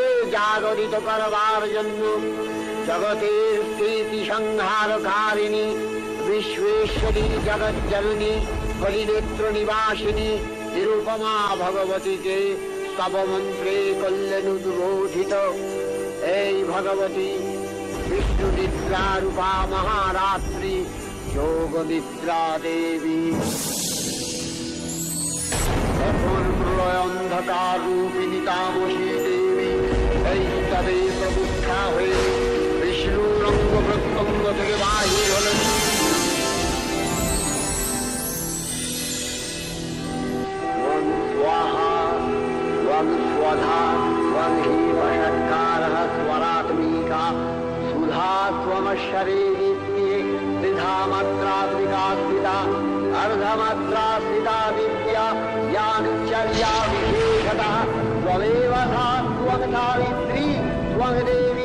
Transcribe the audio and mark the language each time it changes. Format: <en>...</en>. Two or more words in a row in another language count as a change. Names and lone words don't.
<bn>জাগরিত করবার জন্য জগতের স্থিতি সংহারকারিণী বিশ্বেশ্বরী জগজ্জননী কলিনেত্র নিবাসিনী নিরুপমা ভগবতী কে স্তব মন্ত্রে কল্যাণুদ্বোধিত এই ভগবতী বিষ্ণু নিদ্রা রূপা মহারাত্রি যোগ নিদ্রা দেবী এখন প্রলয় অন্ধকার রূপিণী তামসী দেবী এই তবে প্রবুদ্ধা হয়ে বিষ্ণু রঙ্গ প্রত্যঙ্গ থেকে বাহির হলেন।</bn> <sa>স্বাহা ওয়াং স্বধা ওয়াং হি বষৎকারः स्वरात्मिका सुधा स्वमश्वरे नित्ये त्रिधा मात्रात्मिका स्थिता अर्धमात्रास्थिता विद्या यानुचर्या विशेषतः त्वमेव सा त्वं सावित्री त्वं देवी</sa>